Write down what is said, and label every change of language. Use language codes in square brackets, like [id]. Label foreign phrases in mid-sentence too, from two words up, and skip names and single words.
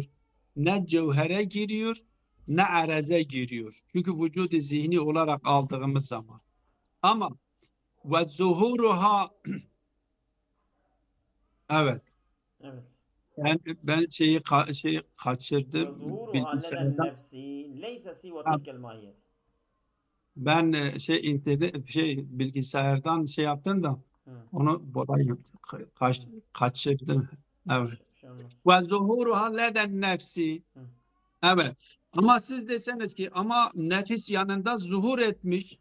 [tr] Ne cevhere giriyor ne areze giriyor. Çünkü vücudu zihni olarak aldığımız zaman. Ama [ar] وظهورها, [tr] evet, Evet. ben şeyi kaçırdım [ar] وظهورها لدى [tr] bilgisayardan. [ar] النفس ليس سوى Ha, تلك الماهيات. [tr] ben bilgisayardan şey yaptım da Hı. onu bulayım. Hı. Kaçırdım. Evet. Şey olmaz. [ar] وظهورها لدى النفس. Hı. [tr] Evet. Ama siz deseniz ki ama nefis yanında zuhur etmiş.